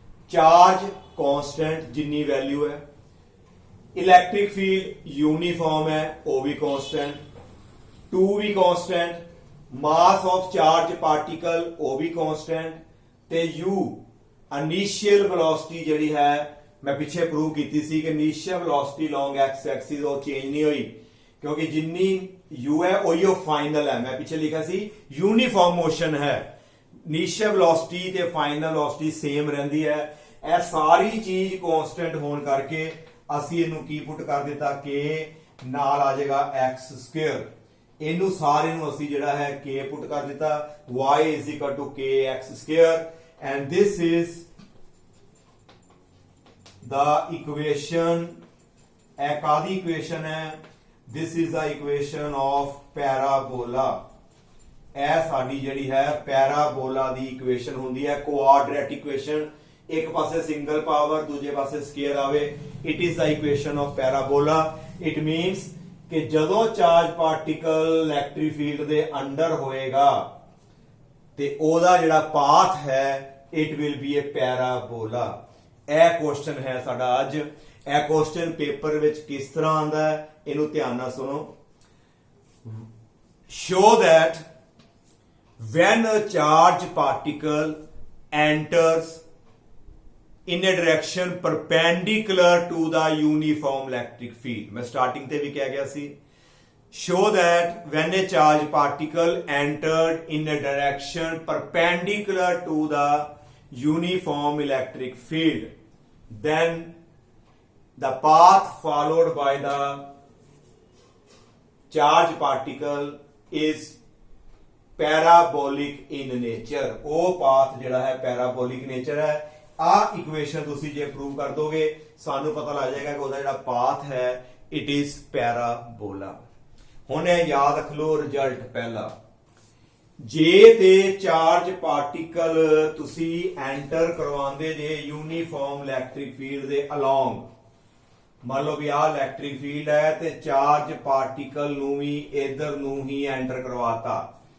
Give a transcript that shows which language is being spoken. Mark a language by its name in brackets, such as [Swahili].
[Punjabi] Charge constant ਜਿੰਨੀ value ਹੈ, electric field uniform ਹੈ ਉਹ ਵੀ constant, 2 we constant, mass of charge particle ਉਹ ਵੀ ਕਾਂਸਟੈਂਟ, ਤੇ u ਇਨੀਸ਼ੀਅਲ ਵੈਲੋਸਿਟੀ ਜਿਹੜੀ ਹੈ ਮੈਂ ਪਿੱਛੇ ਪ੍ਰੂਵ ਕੀਤੀ ਸੀ ਕਿ ਇਨੀਸ਼ੀਅਲ ਵੈਲੋਸਿਟੀ ਲੌਂਗ x ਐਕਸਿਸ ਉਹ ਚੇਂਜ ਨਹੀਂ ਹੋਈ, ਕਿਉਂਕਿ ਜਿੰਨੀ u ਹੈ ਉਹੀ ਫਾਈਨਲ ਹੈ। ਮੈਂ ਪਿੱਛੇ ਲਿਖਿਆ ਸੀ ਯੂਨੀਫਾਰਮ ਮੋਸ਼ਨ ਹੈ, ਇਨੀਸ਼ੀਅਲ ਵੈਲੋਸਿਟੀ ਤੇ ਫਾਈਨਲ ਵੈਲੋਸਿਟੀ ਸੇਮ ਰਹਿੰਦੀ ਹੈ। ਇਹ ਸਾਰੀ ਚੀਜ਼ ਕਾਂਸਟੈਂਟ ਹੋਣ ਕਰਕੇ ਅਸੀਂ ਇਹਨੂੰ ਕੀ ਪੁੱਟ ਕਰ ਦਿੱਤਾ ਕਿ ਨਾਲ ਆ ਜਾਏਗਾ x ਸਕੁਅਰ। ਇਹਨੂੰ ਸਾਰੇ ਨੂੰ ਅਸੀਂ ਜਿਹੜਾ ਹੈ k ਪੁੱਟ ਕਰ ਦਿੱਤਾ, [English] y is equal to kx square, and this is the equation। [Punjabi] ਇਹ ਕਾਦੀ ਇਕੁਏਸ਼ਨ ਹੈ? [English] this is the equation of parabola। [Punjabi] ਇਹ ਸਾਡੀ ਜਿਹੜੀ ਹੈ ਪੈਰਾਬੋਲਾ ਦੀ ਇਕੁਏਸ਼ਨ ਹੁੰਦੀ ਹੈ, ਕੁਆਡ੍ਰੈਟਿਕ ਇਕੁਏਸ਼ਨ। ਇੱਕ ਪਾਸੇ ਸਿੰਗਲ ਪਾਵਰ, ਦੂਜੇ ਪਾਸੇ ਸਕੁਅਰ ਆਵੇ। [English] It is the equation of parabola. [Punjabi] It means ਕਿ ਜਦੋਂ ਚਾਰਜ ਪਾਰਟੀਕਲ ਇਲੈਕਟ੍ਰਿਕ ਫੀਲਡ ਦੇ ਅੰਡਰ ਹੋਏਗਾ ਤੇ ਉਹਦਾ ਜਿਹੜਾ ਪਾਥ ਹੈ [English] It will be a parabola. [Punjabi] ਇਹ ਕੁਐਸਚਨ ਹੈ ਸਾਡਾ ਅੱਜ। ਇਹ ਕੁਐਸਚਨ ਪੇਪਰ ਵਿੱਚ ਕਿਸ ਤਰ੍ਹਾਂ ਆਉਂਦਾ ਹੈ ਇਹਨੂੰ ਧਿਆਨ ਨਾਲ ਸੁਣੋ। [English] show that when a charged particle enters in a direction perpendicular to the uniform electric field, [Punjabi] मैं starting ਤੇ ਵੀ ਕਹਿ ਗਿਆ ਸੀ, [English] show that when a charged particle entered in a direction perpendicular to the uniform electric field, then the path followed by the charged particle is parabolic in nature। [Punjabi] ਉਹ path ਜਿਹੜਾ ਹੈ parabolic nature ਹੈ। ਆ equation ਤੁਸੀਂ ਜੇ prove ਕਰ ਦੋਗੇ ਸਾਨੂੰ ਪਤਾ ਲੱਗ ਜਾਏਗਾ ਕਿ ਉਹਦਾ ਜਿਹੜਾ ਪਾਥ ਹੈ [English] It is parabola. [Punjabi] ਹੁਣ ਇਹ ਯਾਦ ਰੱਖ ਲਓ ਰਿਜ਼ਲਟ ਪਹਿਲਾ, ਜੇ ਤੇ ਚਾਰਜ ਪਾਰਟੀਕਲ ਤੁਸੀਂ ਐਂਟਰ ਕਰਵਾਉਂਦੇ ਜੇ ਯੂਨੀਫਾਰਮ ਇਲੈਕਟ੍ਰਿਕ ਫੀਲਡ ਦੇ ਅਲੋਂਗ, ਮੰਨ ਲਓ ਵੀ ਆਹ ਇਲੈਕਟ੍ਰਿਕ ਫੀਲਡ ਹੈ ਤੇ ਚਾਰਜ ਪਾਰਟੀਕਲ ਨੂੰ ਵੀ ਇਧਰ ਨੂੰ ਹੀ ਐਂਟਰ ਕਰਵਾਤਾ।